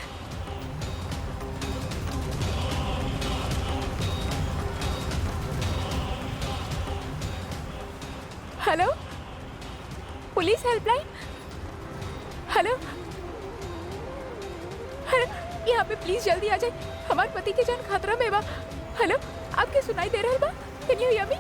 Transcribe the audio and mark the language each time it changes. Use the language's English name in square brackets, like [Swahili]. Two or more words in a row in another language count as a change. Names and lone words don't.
[Bhojpuri] हेलो, पुलिस हेल्पलाइन। हेलो, यहाँ पे प्लीज जल्दी आ जाए, हमारे पति की जान खतरा में बा। हेलो, आपके सुनाई दे रहा बा? [English] can you hear me?